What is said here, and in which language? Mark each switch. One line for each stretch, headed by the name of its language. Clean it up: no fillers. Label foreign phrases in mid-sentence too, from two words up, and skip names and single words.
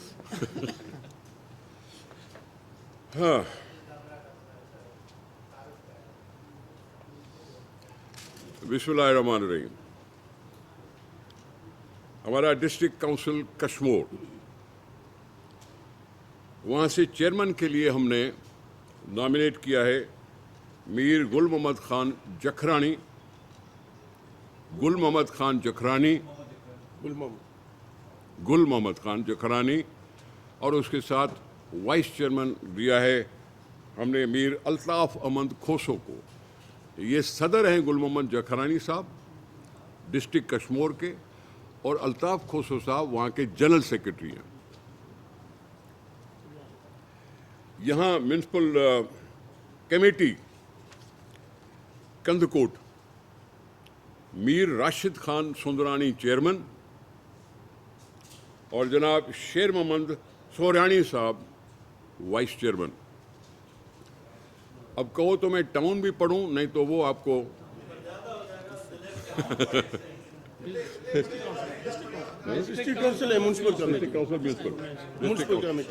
Urdu: ہاں، بسم اللہ الرحمن الرحیم. ہمارا
English: district council
Urdu: کشمیر، وہاں سے چیئرمین کے لیے ہم نے نامینیٹ کیا ہے میر گل محمد خان جکھرانی، گل محمد خان جکھرانی, गुल मोहम्मद खान जखरानी, اور اس کے ساتھ
English: vice chairman
Urdu: دیا ہے ہم نے میر الطاف احمد کھوسو کو. یہ صدر ہیں گل محمد جکھرانی صاحب ڈسٹرکٹ کشمیر کے، اور الطاف کھوسو صاحب وہاں کے
English: general secretary
Urdu: ہیں. یہاں
English: municipal committee
Urdu: کندکوٹ میر راشد خان سندرانی چیئرمین, اور جناب شیر محمد سورانی صاحب
English: vice chairman.
Urdu: اب کہو تو میں ٹاؤن بھی پڑھوں، نہیں تو وہ آپ کو
English: district council hai, municipal committee,